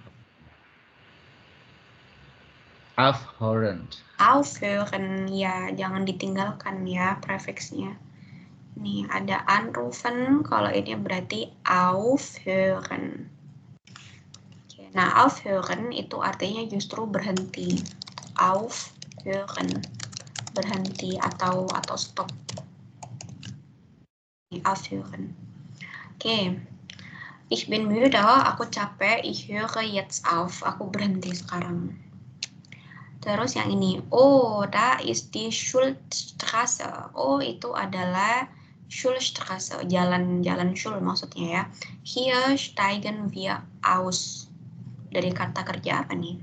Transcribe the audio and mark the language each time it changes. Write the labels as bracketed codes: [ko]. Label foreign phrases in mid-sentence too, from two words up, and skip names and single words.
[de] Aufhören. Aufhören, [id] ya jangan ditinggalkan ya prefixnya. Nih ada anrufen, kalau ini berarti aufhören. Oke, nah aufhören itu artinya justru berhenti. Aufhören, berhenti atau stop. [de] Aufhören. Oke. Ich bin müde, [id] aku capek. [de] Ich höre jetzt auf, [id] aku berhenti sekarang. Terus yang ini, [de] oh, da ist die Schulstraße. [id] Oh, itu adalah Schulstraße, jalan Schul maksudnya ya. [de] Hier steigen wir aus. [id] Dari kata kerja apa nih?